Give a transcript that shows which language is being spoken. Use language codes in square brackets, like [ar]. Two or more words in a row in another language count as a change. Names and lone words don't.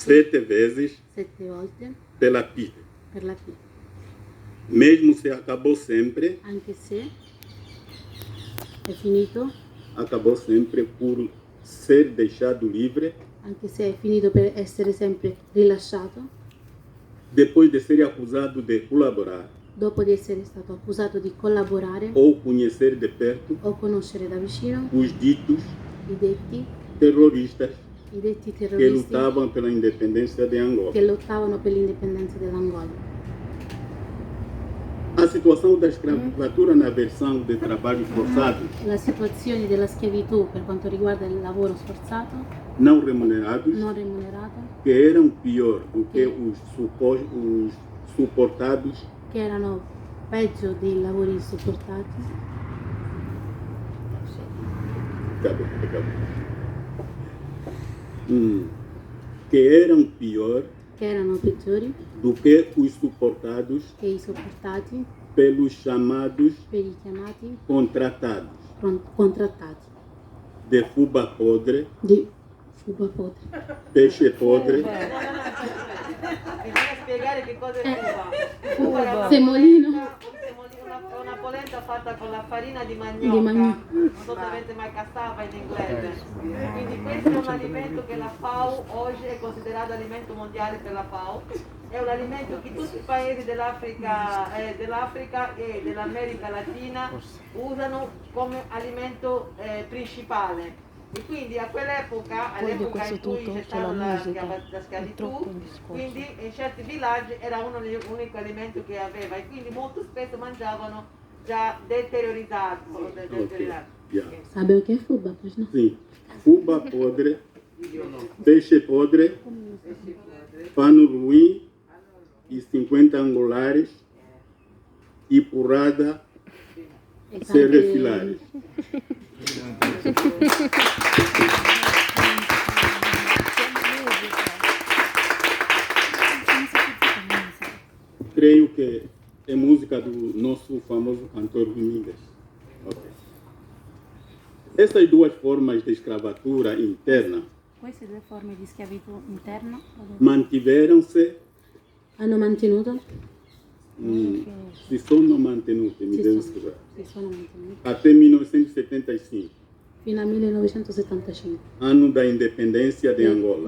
[pt] 7 vezes [it] 7 volte [pt] pela PIDE. [it] per la P, [pt] Mesmo se acabou sempre acabou sempre por ser deixado livre [it] anche se è finito per essere sempre rilasciato, [pt] depois de ser acusado de colaborar [it] dopo di essere stato accusato di collaborare [pt] ou conhecer de perto [it] o conoscere da vicino [pt] os ditos [it] i detti [pt] terroristas que [it] terroristi [pt] lutavam pela independência de Angola. [it] che lottavano per l'indipendenza dell'Angola. [pt] A situação da escravatura na versão de trabalhos forçados [it] La situazione della schiavitù per quanto riguarda il lavoro sforzato, [pt] não remunerados, [it] non remunerato, [pt] que eram pior do que os suportados, [it] che erano peggio dei lavori sopportati, [pt] Acabou. Que eram pior [it] che erano peggiori [pt] do que os suportados [it] che i sopportati [pt] pelos chamados [it] per i chiamati [pt] contratados [it] contrattati [pt] de fuba podre, [it] di fuga podre. [pt] peixe podre, [it] Bisogna spiegare che cosa è fuba. È una Semolino. una polenta fatta con la farina di Di manioca. manioca. Non so se avete mai cassava in inglese. Quindi questo è un alimento che la FAO oggi è considerato alimento mondiale per la FAO. È un alimento che tutti i paesi dell'Africa e dell'America Latina usano come alimento principale. E quindi a quell'epoca, all'epoca in cui c'è stata la schiavitù, quindi in certi villaggi era uno degli unici alimenti che aveva e quindi molto spesso mangiavano già deteriorizzato. Yeah. [pt] Sabe o que é fuba, pois não? Sim, fuba podre, peixe podre, pano ruim e 50 angolares e porrada E sem [it] tante- [pt] refilares. Creio que é música do nosso famoso cantor Domingues. Okay. Essas duas formas de escravatura interna [it] Queste due forme di schiavitù interna [pt] mantiveram-se, [it] hanno mantenuto, si sono mantenute, mi si devo sono, scusare, si sono mantenute [pt] até 1975, [it] fino al 1975, [pt] ano da independência de Angola.